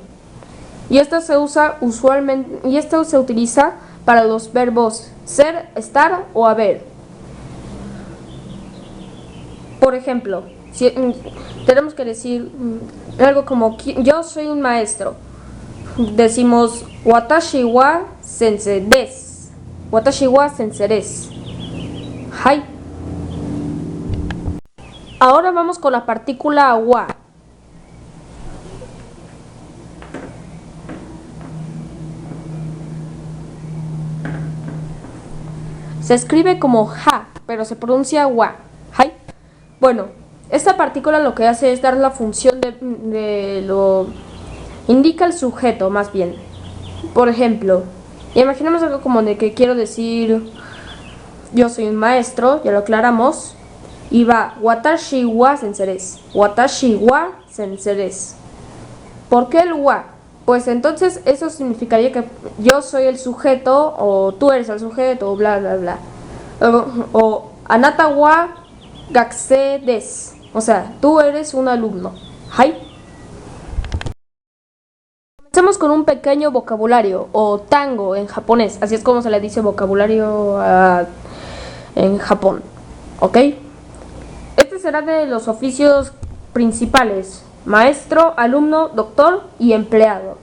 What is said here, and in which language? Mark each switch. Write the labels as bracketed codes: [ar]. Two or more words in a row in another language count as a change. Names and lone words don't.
[es] Y esta se usa usualmente, y esta se utiliza para los verbos ser, estar o haber. Por ejemplo, si tenemos que decir algo como yo soy un maestro. Decimos [ja] 私は先生です. 私は先生です. [es] Hai. Ahora vamos con la partícula wa. Se escribe como ja, pero se pronuncia wa. ¿Hai? Bueno, esta partícula lo que hace es dar la función de lo... indica el sujeto, más bien. Por ejemplo, imaginemos algo como de que quiero decir... yo soy un maestro, ya lo aclaramos. Y va, [ja] 私は先生です。私は先生です. [es] ¿Por qué el wa? Pues entonces eso significaría que yo soy el sujeto, o tú eres el sujeto, o bla bla bla. [ja] O あなたは学生です. [es] O sea, tú eres un alumno. ¿Hai? Comencemos con un pequeño vocabulario, o tango en japonés. Así es como se le dice vocabulario en Japón. ¿Ok? Este será de los oficios principales: maestro, alumno, doctor y empleado.